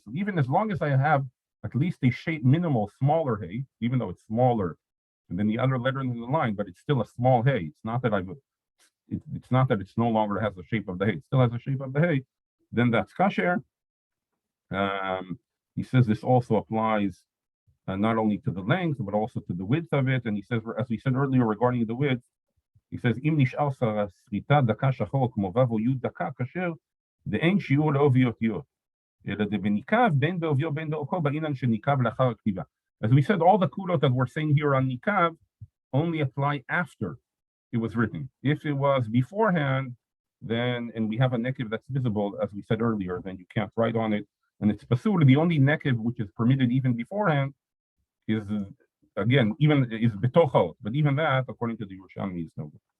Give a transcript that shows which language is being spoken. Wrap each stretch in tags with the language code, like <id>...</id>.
<en>So even as long as I have at least a shape minimal smaller hay, even though it's smaller than the other letter in the line, but it's still a small hay. It's not that it's not that it's no longer has the shape of the hay. It still has the shape of the hay. Then that's kasher. He says this also applies not only to the length, but also to the width of it. And he says, as we said earlier regarding the width, he says,</en> <he>אם נשאר שריטה דקה שחור כמו ו' או י' דקה כשר, דאין שיעור לעובי אותיות, אלא דבניקב בין בעוביו בין באורכו בעניין של ניקב לאחר הכתיבה.</he> <en>As we said, all the kulot that we're saying here on nikav only apply after it was written. If it was beforehand, then, and we have a nekev that's visible, as we said earlier, then you can't write on it. And it's pasul, the only nekev which is permitted even beforehand is, again, even is betochot, but even that, according to the Yerushalmi, is no good.</en>